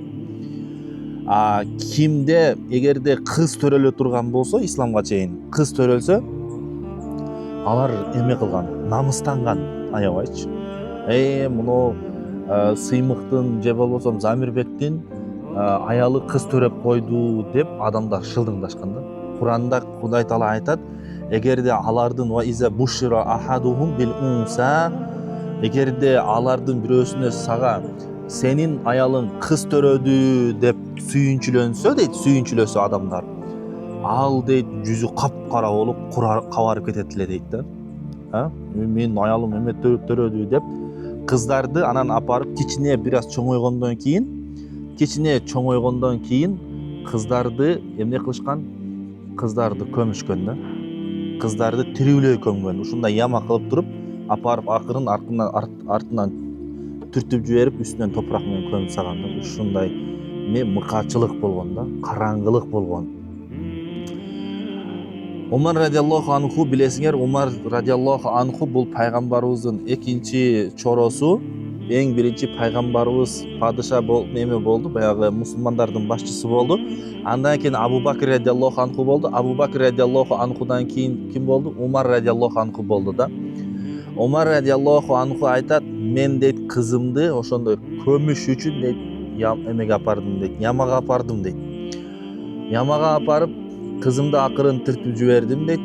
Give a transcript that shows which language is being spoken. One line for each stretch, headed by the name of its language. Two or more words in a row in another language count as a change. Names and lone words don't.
Kyrgyz: Кимде эгерде кыз төрөлө турган болсо, исламга чейин кыз төрөлсө, алар эме кылган, намыстанган, аябайчы. Муну Сыймыктын же болбосо Замирбектин аялы кыз төрөп койду деп адамдар шылдыңдашкан да. Куранда Кудай Таала айтат: эгерде алардын
Arabic: وإذا بشر أحدهم بالأنثى,
Kyrgyz: эгерде алардын бирөөсүнө сага сенин аялың кыз төрөдү деп сүйүнчүлөнсө дейт, сүйүнчүлөсө адамдар, ал дейт жүзү капкара болуп кабарып кетет эле дейт да. Менин аялым эме төрөдү деп кыздарды анан апарып кичине бир аз чоңойгондон кийин кыздарды эмне кылышкан, кыздарды көмүшкөн да, кыздарды тирүүлөй көмгөн. Ушундай яма кылып туруп апарып акырын артынан түртүп жиберип үстүнөн топурак менен көмүп салган да. Ушундай мыкаачылык болгон да, караңгылык болгон. Умар
Arabic: رضي الله عنه,
Kyrgyz: билесиңер, Умар
Arabic: رضي الله عنه
Kyrgyz: бул пайгамбарыбыздын экинчи чоросу, эң биринчи пайгамбарыбыз падыша болду, баягы мусулмандардын башчысы болду. Андан кийин Абу Бакр
Arabic: رضي الله عنه
Kyrgyz: болду. Абу Бакр радиаллаху анхудан кийин ким болду? Умар
Arabic: رضي الله عنه
Kyrgyz: болду да. Умар
Arabic: رضي الله عنه
Kyrgyz: айтат, мен дейт кызымды ошондой көмүш үчүн дейт эмеге апардым дейт, ямага апардым дейт. Ямага апарып кызымды акырын түртүп жибердим дейт.